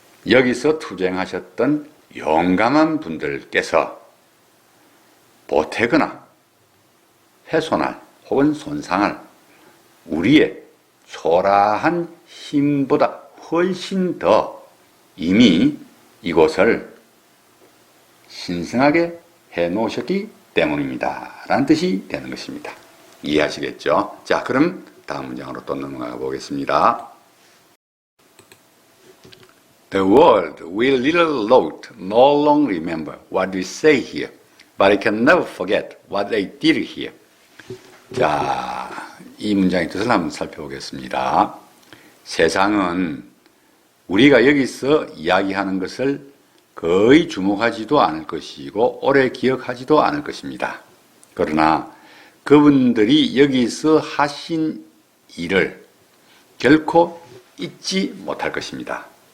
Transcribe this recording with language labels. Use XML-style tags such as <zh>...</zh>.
<ko>여기서 투쟁하셨던 용감한 분들께서 보태거나 훼손할 혹은 손상할 우리의 초라한 힘보다 훨씬 더 이미 이곳을 신성하게 해놓으셨기 때문입니다. 라는 뜻이 되는 것입니다. 이해하시겠죠? 자, 그럼 다음 문장으로 또 넘어가 보겠습니다.</ko> <en>The world will little note no longer remember what we say here, but it can never forget what they did here.</en> <ko>자, 이 문장의 뜻을 한번 살펴보겠습니다. 세상은 우리가 여기서 이야기하는 것을 거의 주목하지도 않을 것이고 오래 기억하지도 않을 것입니다. 그러나 그분들이 여기서 하신 일을 결코 잊지 못할 것입니다.</ko>